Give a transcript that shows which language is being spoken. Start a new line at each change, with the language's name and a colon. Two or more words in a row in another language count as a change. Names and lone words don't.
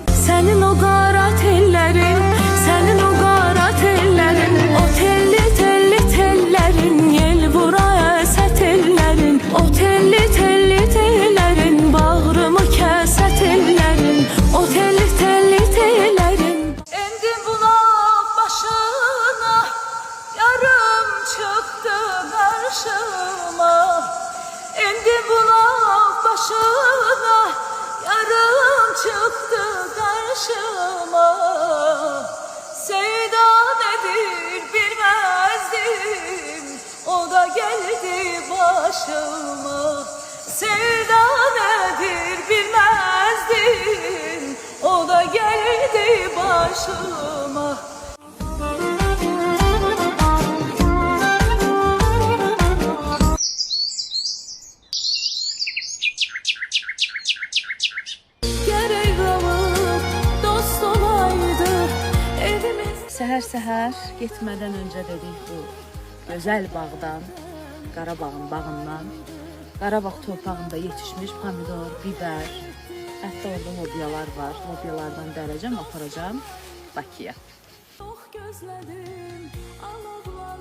Azerbaijani: Sənin o qara tellərin, sənin o qara tellərin, o telli telli tellərin, yel buraya əsət ellərin, o telli telli tellərin, bağrımı kəsət ellərin, o telli telli tellərin. Endi buna başına, yarım çıxdı qarşıma.
Turkish: Endi buna başına, yarım çıktı karşıma. Sevda nedir bilmezdim, o da geldi başıma. Sevda nedir bilmezdim, o da geldi başıma. Gerek alıp dost olaydı evimiz.
Azerbaijani: Səhər-səhər getmədən öncə dedik bu gözəl bağdan, Qarabağın bağından, Qarabağ torpağında yetişmiş pomidor, biber, hətta orada lobiyalar var. Lobiyalardan dərəcəm, aparacam Bakıya.
Turkish: Çok gözledim ama